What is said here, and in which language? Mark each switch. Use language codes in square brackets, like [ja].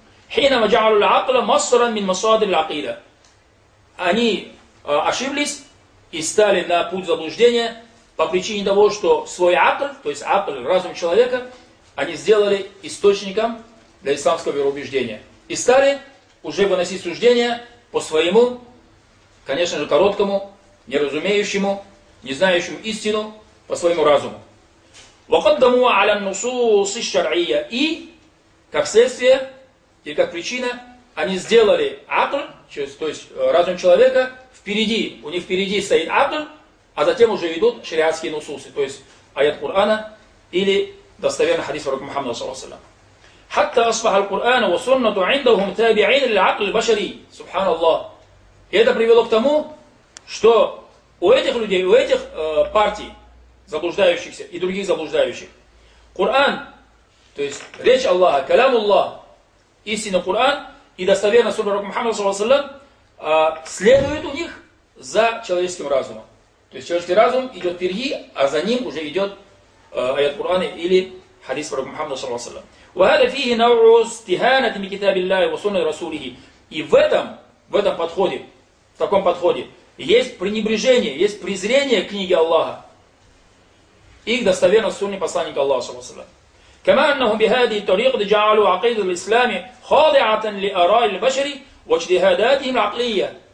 [ar] Хинама джаалу л-акла масран мин масадир л-акида. [ru] Они ошиблись и стали на путь заблуждения по причине того, что свой акл, то есть акл, разум человека, они сделали источником для исламского вероубеждения. И стали уже выносить суждения по своему, конечно же, короткому, неразумеющему, не знающему истину по своему разуму. [ar] وقدموا على النصوص الشرعية. [ru] И, как следствие, или как причина, они сделали акл, то есть разум человека, впереди, у них впереди стоит акл, а затем уже идут шариатские нусусы, то есть аят Кур'ана или достоверный хадис пророка Мухаммада, саллаллаху алейхи ва саллям. [ar] حتى أصبح القرآن والسنة عندهم تابعين للعقل البشري. سبحان الله. [ru] И это привело к тому, что у этих людей, у этих партий, заблуждающихся и других заблуждающих, Коран, то есть речь Аллаха, калям Аллах, истинный Коран и достоверно сунна пророка Мухаммада саллаллаху алейхи ва саллям, следует у них за человеческим разумом. То есть человеческий разум идет впереди, а за ним уже идет аят Корана или хадис пророка Мухаммада саллаллаху алейхи ва саллям. [ar] وهذا فيه نوع استهانة بكتاب. [ru] И в этом подходе, в таком подходе, есть пренебрежение, есть презрение к книге Аллаха и к достоверной сунне посланника Аллаха, саллаллаху алейхи ва саллям.